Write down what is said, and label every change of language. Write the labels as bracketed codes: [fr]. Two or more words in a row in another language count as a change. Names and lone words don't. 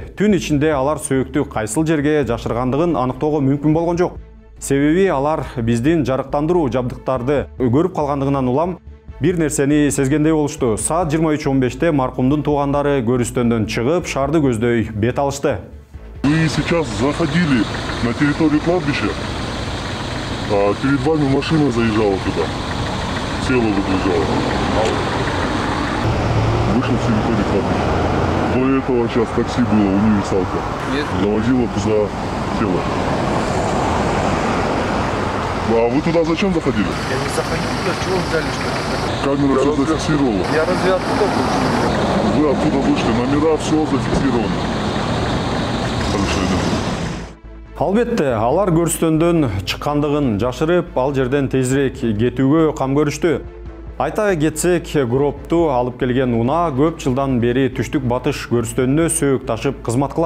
[ky] Түн ичинде алар сөөктү кайсыл жерге жашыргандыгын аныктоого мүмкүн болгон жок. Себеби алар биздин жарыктандыруу жабдыктарды көрүп калгандыгынан улам бир нерсени сезгендей болушту. Саат 23:15-те маркумдун туугандары көрүстөндөн чыгып, шаарды көздөй бет алышты. [ru] Вы сейчас заходили на территорию кладбища, а перед вами машина заезжала туда, тело выгружала. Вышел с территории кладбища. До этого сейчас такси было, универсалка. Завозила туда тело. А вы туда зачем заходили? Я не заходил, туда, чего взяли, что ли? Камера все зафиксировала. Я разве оттуда вышел? Вы оттуда вышли, номера все зафиксированы. [ky] Албетте, алар көрүстөндөн чыккандыгын жашырып, ал жерден тезирээк кетүүгө кам көрүштү. Айта кетсек, гропту алып келген унаа көп жылдан бери түштүк батыш көрүстөнүнө сөөк ташып кызмат кылат.